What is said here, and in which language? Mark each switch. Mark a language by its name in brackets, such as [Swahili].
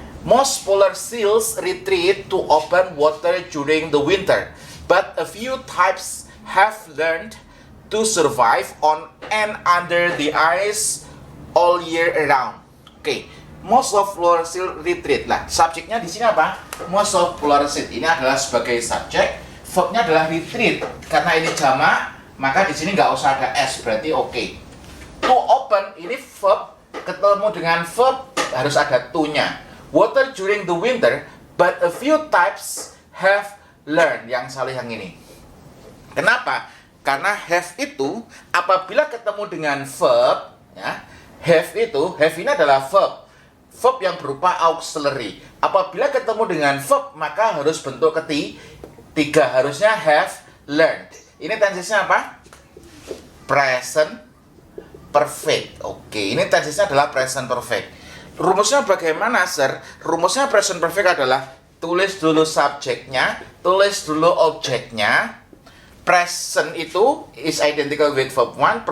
[English] Most polar seals retreat to open water during the winter, but a few types have learned to survive on and under the ice all year around. Oke, most of polar seal retreat. [Indonesian] Lah, subjeknya di sini apa? Most of polar seal. Ini adalah sebagai subjek. Verbnya adalah retreat. Karena ini jamak, maka di sini nggak usah ada s, berarti oke. To open ini verb, ketemu dengan verb harus ada to-nya. [English] Water during the winter, but a few types have learned. [Indonesian] Yang salah yang ini. Kenapa? Karena have itu apabila ketemu dengan verb ya, have ini adalah verb yang berupa auxiliary. Apabila ketemu dengan verb maka harus bentuk ketiga, harusnya have learned. Ini tensesnya apa? Present perfect. Oke, ini tensesnya adalah present perfect. Rumusnya bagaimana, sir? Rumusnya present perfect adalah tulis dulu subjeknya, tulis dulu objeknya. [English] Present itu is identical with verb 1.